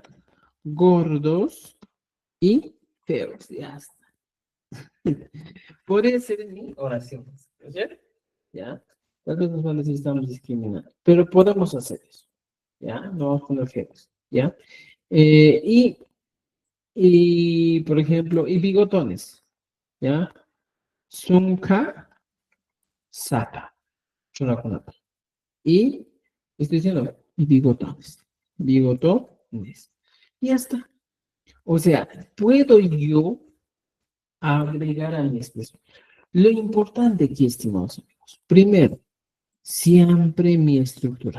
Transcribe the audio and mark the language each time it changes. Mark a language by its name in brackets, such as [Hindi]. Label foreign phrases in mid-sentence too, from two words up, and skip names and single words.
[Spanish] Gordos y feos, ya está. Puede ser mi oración, ¿ya? ¿Ya? Tal vez nos van a decir estamos discriminando, pero podemos hacer eso, ¿ya? No vamos a poner feos, ¿ya? Y, por ejemplo, y bigotones, ¿ya? [Quechua] Sunka, sapa, chunakunapa. [Spanish] Y estoy diciendo bigotones, bigotones. Y ya está. O sea, puedo yo agregar a mi expresión. Lo importante aquí, estimados amigos, primero, siempre mi estructura.